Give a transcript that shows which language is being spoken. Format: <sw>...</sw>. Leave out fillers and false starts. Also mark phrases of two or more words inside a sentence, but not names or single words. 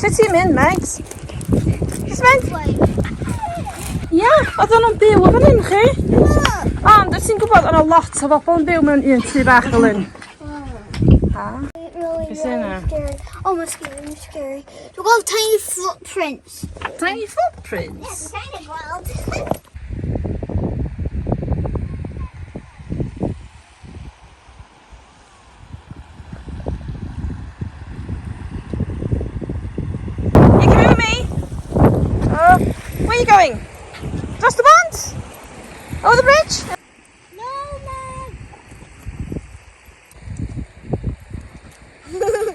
<cy>Lle ti'n mynd, Megs? Lle ti'n mynd? Ia, oedden nhw'n byw o fan hyn chi? Ond, wyt ti'n gwybod, o'n lot o bobl yn byw mewn un tŷ bach fel hyn? Ha? Beth sy'n yna?</cy> <en>Oh, I'm scary. We've got tiny footprints. Tiny footprints? Yeah, kind of wild. Where are you going? Across the pond? Over the bridge? No, Mum.</en>